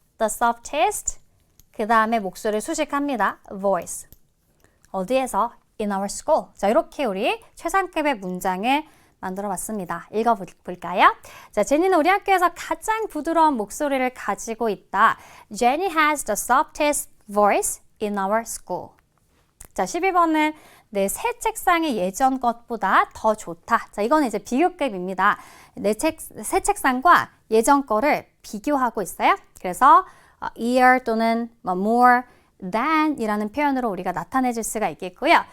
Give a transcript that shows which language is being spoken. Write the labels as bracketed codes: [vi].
[en] The softest. [ko] 그 다음에 목소리를 수식합니다. [en] voice. [ko] 어디에서? [en] In our school. [ko] 자, 이렇게 우리 최상급의 문장을 만들어 봤습니다. 읽어볼까요? 자, 제니는 우리 학교에서 가장 부드러운 목소리를 가지고 있다. [en] Jenny has the softest voice in our school. [ko] 자, 12번은 내 새 책상이 예전 것보다 더 좋다. 자, 이거는 이제 비교급입니다. 새 책상과 예전 거를 비교하고 있어요. 그래서 ear 또는 more than 이라는 표현으로 우리가 나타내 줄 수가 있겠고요.